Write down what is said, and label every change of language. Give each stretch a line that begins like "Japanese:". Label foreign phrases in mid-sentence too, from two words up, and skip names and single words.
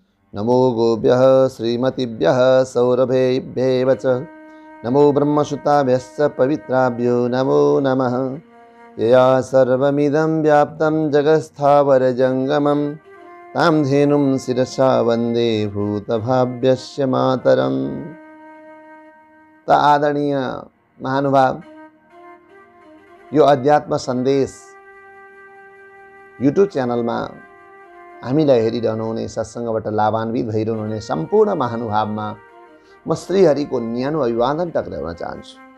Sanskrit: नमो गोभ्यः श्रीमतीभ्यः सौरभेभ्येव च नमो ब्रह्मसुताभ्यश्च पवित्राभ्यो नमो नमः। यया सर्वमिदं व्याप्तं जगत्स्थावरजङ्गमं तां धेनुं शिरसा वन्दे भूतभाव्यस्य मातरम्।
Nepali: त आदरणीय महानुभाव, यो अध्यात्म सन्देश युट्युब च्यानलमा हामीलाई हेरिरहनुहुने, सत्सङ्गबाट लाभान्वित भइरहनुहुने सम्पूर्ण महानुभावमा म श्रीहरिको न्यानो अभिवादन टक्राउन चाहन्छु।